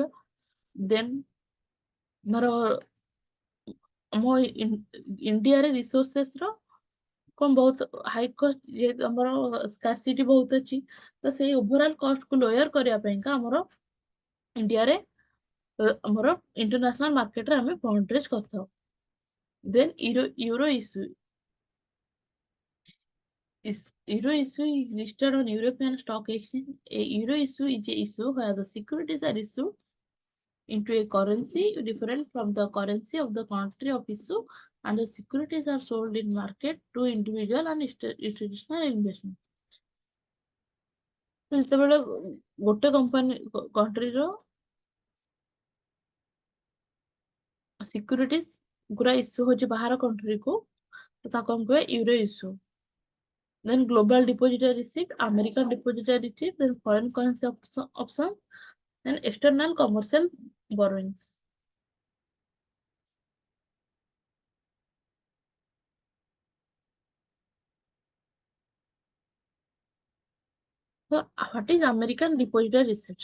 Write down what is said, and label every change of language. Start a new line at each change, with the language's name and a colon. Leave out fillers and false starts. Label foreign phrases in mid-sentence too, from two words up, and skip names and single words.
Odia: ଦେନ୍ ଆମର ଆମ ଇଣ୍ଡିଆରେ ରିସୋର୍ସେସର କଣ ବହୁତ
English: high cost
Odia: ଯେହେତୁ ଆମର ସ୍କାର୍ସିଟି ବହୁତ ଅଛି ତ ସେଇ ଓଭରଅଲ କଷ୍ଟକୁ ଲୋୟର କରିବା ପାଇଁକା ଆମର ଇଣ୍ଡିଆରେ ଆମର ଇଣ୍ଟରନ୍ୟାସନାଲ ମାର୍କେଟରେ ଆମେ
English: fund raise
Odia: କରିଥାଉ.
English: ଦେନ୍ euro issue. Euro issue is listed on European Stock Exchange. A euro issue is a issue where the securities are issued into a currency different from the currency of the country of issue and the securities are sold in market to individual and institutional investment.
Odia: ଯେତେବେଳେ ଗୋଟେ countryର securities ଗୁରା issue ହଉଛି ବାହାର countryକୁ ତ ତାକୁ ଆମେ କହିବା
English: euro issue. Then global depository receipt, American depository receipt, then foreign currency option, and external commercial borrowings. So what is American depository receipt?